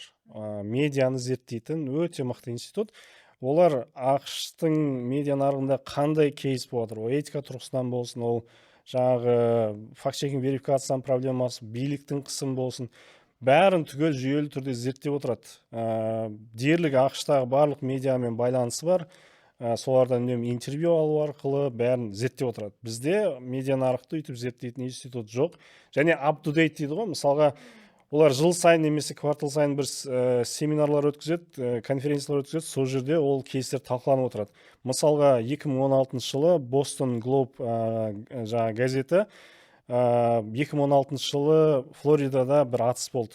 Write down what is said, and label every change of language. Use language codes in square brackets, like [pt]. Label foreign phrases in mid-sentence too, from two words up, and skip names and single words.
[kk] Медианы зерттейтін өте мықты институт. Олар ақш-тың медиа нарығында қандай кейс болып жатыр, ол этика тұрғысынан болсын, ол жаңағы факт-чекинг верификацияның проблемасы, биліктің қысымы болсын, бәрін түгел жүйелі түрде зерттеп отырады. Дерлік ақш-тағы барлық медиамен байланысы бар. Солардан үнемі интервью алу арқылы бәрін зерттеп отырады. Бізде медиа нарықты үйтіп зерттейтін институт жоқ. Және up-to-date дейді ғой. Мысалға, олар жыл сайын немесе квартал сайын бір семинарлар өткізеді, конференциялар өткізеді. Сол жерде ол кейстер талқыланып отырады. Мысалға, 2016 жылы Boston Globe жаңағы газеті 2016 жылы Флоридада бір атыс болды.